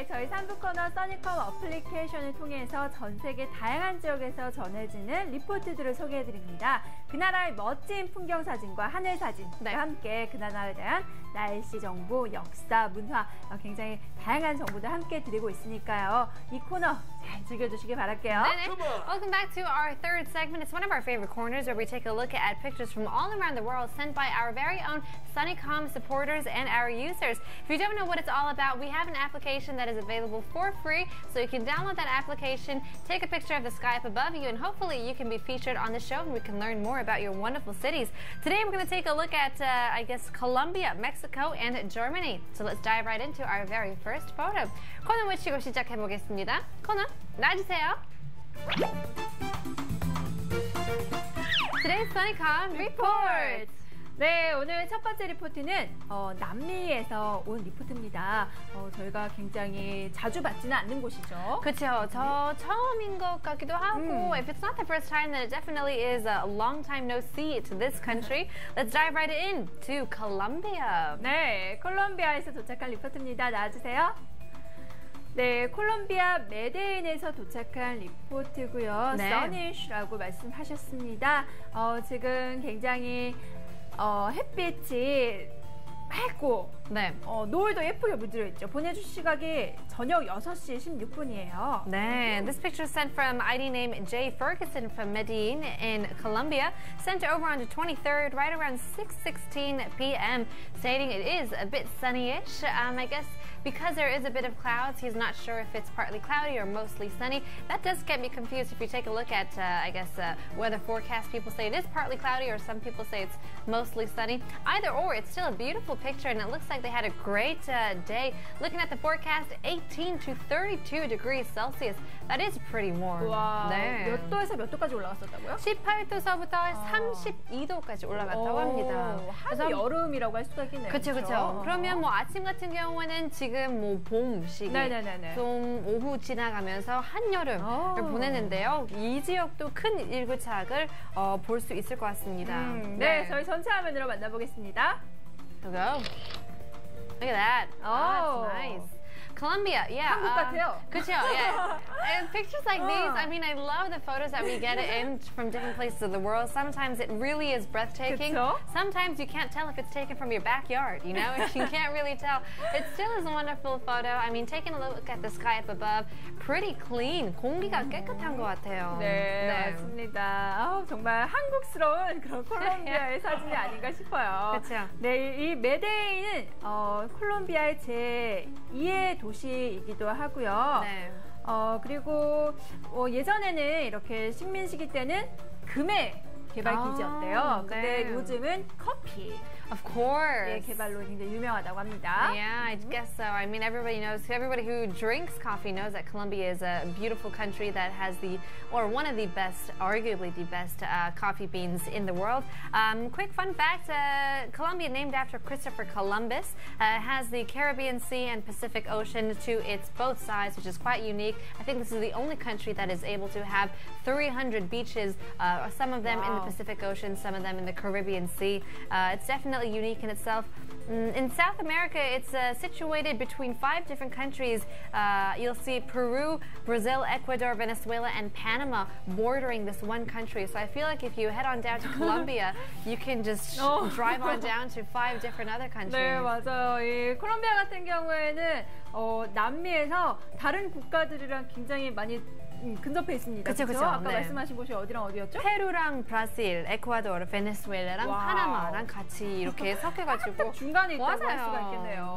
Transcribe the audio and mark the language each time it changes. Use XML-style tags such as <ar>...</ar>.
<ko>한국어나 써니컴 어플리케이션을 통해서 전 세계 다양한 지역에서 전해지는 리포트들을 소개해드립니다. 그 나라의 멋진 풍경 사진과 하늘 사진과 함께 그 나라에 대한 날씨 정보, 역사, 문화 굉장히 다양한 정보들 함께 드리고 있으니까요. 이 코너 잘 즐겨주시기 바랄게요.</ko> <en>Welcome back to our third segment. It's one of our favorite corners where we take a look at pictures from all around the world sent by our very own Sunnycom supporters and our users. If you don't know what it's all about, we have an application that is available for free, so you can download that application, take a picture of the sky up above you, and hopefully you can be featured on the show and we can learn more about your wonderful cities. Today we're going to take a look at, Colombia, Mexico, and Germany. So let's dive right into our very first photo.</en> <ko>코너 외치고 시작해보겠습니다. 코너 나와주세요.</ko> <en>Today's Sunnycom Report.</en> <ko>네, 오늘 첫 번째 리포트는 남미에서 온 리포트입니다. 저희가 굉장히 자주 받지는 않는 곳이죠. 그렇죠. 저 처음인 것 같기도 하고,</ko> <en>if it's not the first time, then it definitely is a long time no see to this country. Let's dive right in to Colombia.</en> <ko>네, 콜롬비아에서 도착한 리포트입니다. 나와주세요. 네, 콜롬비아 메데인에서 도착한 리포트고요. 써니쉬라고 말씀하셨습니다. 지금 굉장히 햇빛이 맑고 노을도 예쁘게 물들어 있죠. 보내주신 시각이 저녁 6시 16분이에요.</ko> <en>네, this picture sent from ID name Jay Ferguson from Medellin in Colombia, sent over on the 23rd, right around 6:16 p.m., stating it is a bit sunny-ish. I guess because there is a bit of clouds, he's not sure if it's partly cloudy or mostly sunny. That does get me confused if you take a look at, weather forecast. People say it is partly cloudy, or some people say it's mostly sunny. Either or, it's still a beautiful picture, and it looks like they had a great day. Looking at the forecast, 18 to 32 degrees Celsius. That is pretty warm.</en> <ko>와, 몇 도에서 몇 도까지 올라갔었다고요? 18도서부터 32도까지 올라갔다고 합니다. 한 여름이라고 할 수가 있겠네요. 그렇죠. 그러면 뭐 아침 같은 경우에는 지금 뭐 봄 시기, 좀 오후 지나가면서 한여름을 보내는데요. 이 지역도 큰 일교차를 볼 수 있을 것 같습니다. 네, 저희 전체 화면으로 만나보겠습니다.</ko> <en>Look at that. Oh, that's nice. Colombia, yeah.</en> <ko>한국 같아요. 그렇죠,</ko> <en>yeah. And pictures like these, I mean, I love the photos that we get in from different places of the world. Sometimes it really is breathtaking.</en> <ko>그쵸?</ko> <en>Sometimes you can't tell if it's taken from your backyard, you know? You can't really tell. It still is a wonderful photo. I mean, taking a look at the sky up above, pretty clean.</en> <ko>공기가 깨끗한 것 같아요. 네, 맞습니다. 정말 한국스러운 그런 콜롬비아의 사진이 아닌가 싶어요. 그렇죠. 네, 이 메데인은 콜롬비아의 제2의 도시이기도 하고요. 네. 그리고 예전에는 이렇게 식민시기 때는 금의 개발 기지였대요. 근데 요즘은 커피.</ko> <en>Of course.</en> <ko>예, 개발로 굉장히 유명하다고 합니다.</ko> <en>Yeah, I guess so. I mean, everybody who drinks coffee knows that Colombia is a beautiful country that has one of the best, arguably the best coffee beans in the world. Quick fun fact, Colombia, named after Christopher Columbus, has the Caribbean Sea and Pacific Ocean to its both sides, which is quite unique. I think this is the only country that is able to have 300 beaches, some of them in the Pacific Ocean, some of them in the Caribbean Sea. It's definitely unique in itself. In South America, it's situated between 5 different countries. You'll see Peru, Brazil, Ecuador, Venezuela, and Panama bordering this one country. So I feel like if you head on down to Colombia, you can just drive on down to 5 different other countries.</en> <ko>네, 맞아요. 이 콜롬비아 같은 경우에는 남미에서 다른 국가들이랑 굉장히 많이 근접해 있습니다. 그렇죠? 아까 말씀하신 곳이 어디랑 어디였죠? 페루랑 브라질, 에콰도르, 베네수엘라랑 파나마랑 같이 이렇게 섞여가지고 중간에 있다고 할 수가 있겠네요.</ko>